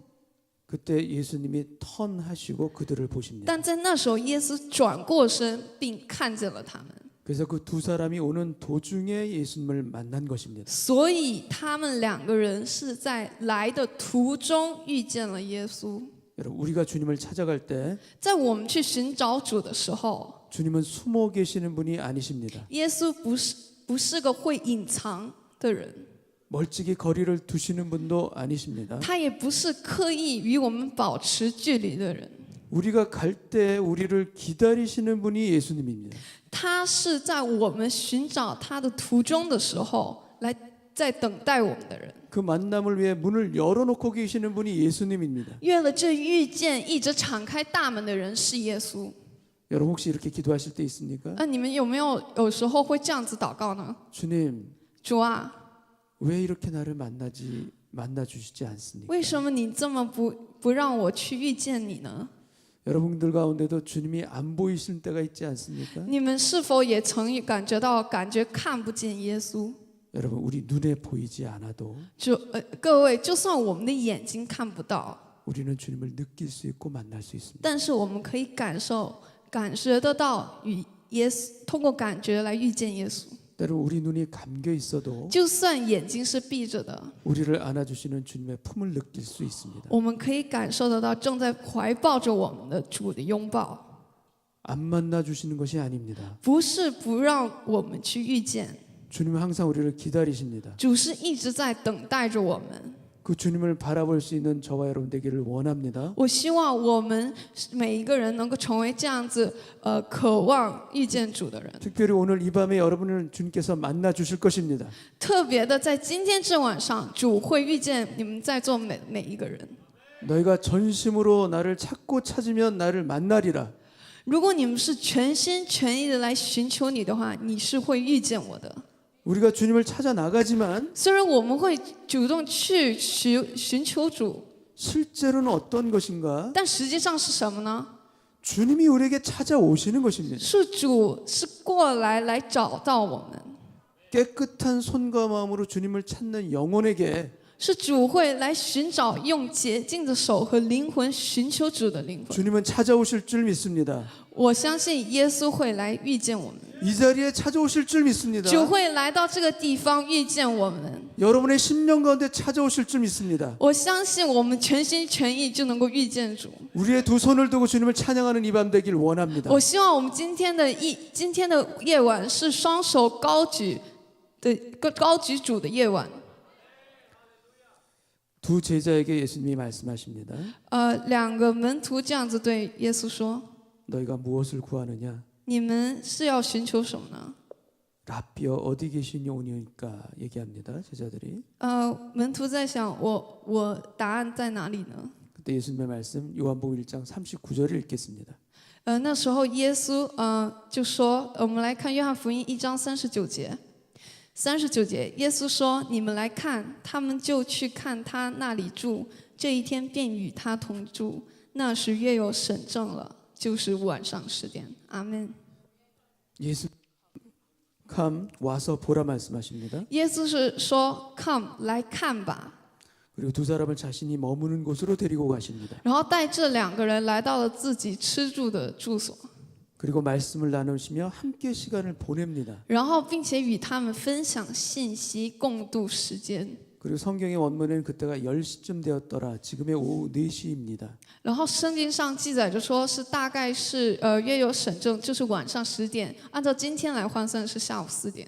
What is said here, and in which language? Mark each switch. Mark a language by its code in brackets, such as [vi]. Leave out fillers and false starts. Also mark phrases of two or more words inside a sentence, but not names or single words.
[ko] 그때 예수님이 턴하시고 그들을 보십니다. [zh] 但在那时候，耶稣转过身并看见了他们， [ko] 그래서 그 두 사람이 오는 도중에 예수님을 만난 것입니다. [zh] 所以他们两个人是在来的途中遇见了耶稣。 [ko] 여러분 우리가 주님을 찾아갈 때 [zh] 在我们去寻找主的时候， [ko] 주님은 숨어 계시는 분이 아니십니다. [zh] 耶稣不是个会隐藏的人， [ko] 멀찍이 거리를 두시는 분도 아니십니다. [zh] 他也不是刻意与我们保持距离的人， [ko] 우리가 갈 때 우리를 기다리시는 분이 예수님입니다. [zh] 他是在我们寻找他的途中的时候来在等待我们的人。 [ko] 그 만남을 위해 문을 열어놓고 계시는 분이 예수님입니다. [zh] 为了这遇见，一直敞开大门的人是耶稣。 [ko] 여러분 혹시 이렇게 기도하실 때 있습니까? [zh] 你们有时候会这样子祷告呢？ [ko] 주님 [zh] 主啊， [ko] 왜 이렇게 나를 만나 주시지 않습니까? [zh] 为什么你这么不让我去遇见你呢？ [ko] 여러분들 가운데도 주님이 안 보이실 때가 있지 않습니까? [zh] 你们是否也曾感觉看不见耶稣？ [ko] 여러분 우리 눈에 보이지 않아도 [zh] 各位，就算我们的眼睛看不到， [ko] 우리는 주님을 느낄 수 있고 만날 수 있습니다. [zh] 但是我们可以感觉得到与耶稣，通过感觉来遇见耶稣。 [ko] 때로 우리 눈이 감겨 있어도 [zh] 就算眼睛是闭着的， [ko] 우리를 안아주시는 주님의 품을 느낄 수 있습니다. [zh] 我们可以感受得到正在怀抱着我们的主的拥抱。 [ko] 안 만나 주시는 것이 아닙니다. [zh] 不是不让我们去遇见， [ko] 주님은 항상 우리를 기다리십니다. [zh] 主是一直在等待着我们。 [ko] 그 주님을 바라볼 수 있는 저와 여러분 되기를 원합니다. [zh] 我希望我们每一个人能够成为这样子，渴望遇见主的人。 [ko] 특별히 오늘 이 밤에 여러분을 주님께서 만나 주실 것입니다. [zh] 特别的，在今天这晚上，主会遇见你们在座每一个人。 [ko] 너희가 전심으로 나를 찾고 찾으면 나를 만나리라. [zh] 如果你们是全心全意的来寻求你的话，你是会遇见我的。 [ko] 우리가 주님을 찾아 나가지만 [zh] 虽然我们会主动去寻求主， [ko] 실제로는 어떤 것인가? [zh] 但实际上是什么呢？ [ko] 주님이 우리에게 찾아오시는 것입니다. [zh] 是主是过来找到我们， [ko] 깨끗한 손과 마음으로 주님을 찾는 영혼에게 [zh] 是主会来寻找用洁净的手和灵魂寻求主的灵魂。 [ko] 주님은 찾아오실 줄 믿습니다. [zh] 我相信耶稣会来遇见我们， [ko] 이 자리에 찾아오실 줄 믿습니다. [zh] 主会来到这个地方遇见我们。 [ko] 여러분의 심령 가운데 찾아오실 줄 믿습니다. [zh] 我相信我们全心全意就能够遇见主。 [ko] 우리의 두 손을 두고 주님을 찬양하는 이 밤 되길 원합니다. [zh] 我希望我们今天的夜晚是双手高举主的夜晚。 [ko] 두 제자에게 예수님이 말씀하십니다. [zh] 两个门徒这样子对耶稣说 [ko] 너희가 무엇을 구하느냐? [zh] 你们是要寻求什么呢？ [ko] 라비여 어디 계시니오니까 얘기합니다. 제자들이. [zh] 门徒在想，我答案在哪里呢？ [ko] 그때 예수님의 말씀 요한복음 1장 39절을 읽겠습니다. [zh] 那时候耶稣就说，我们来看约翰福音1章39节。39节，耶稣说：“你们来看。” 他们就去看他那里住，这一天便与他同住。那时约有审正了，就是晚上10点。阿门。 [ko] 예수 come 와서 보라 말씀하십니다. [zh] 耶稣是说 “Come 来看吧”， [ko] 그리고 두 사람을 자신이 머무는 곳으로 데리고 가십니다. [zh] 然后带这两个人来到了自己吃住的住所。 [ko] 그리고 말씀을 나누시며 함께 시간을 보냅니다. [zh] 然后并且与他们分享信息，共度时间。 [ko] 그리고 성경의 원문에는 그때가 10시쯤 되었더라. 지금의 오후 4시입니다. [zh] 然后圣经上记载着说是大概是约有审正，就是晚上10点，按照今天来换算是下午4点。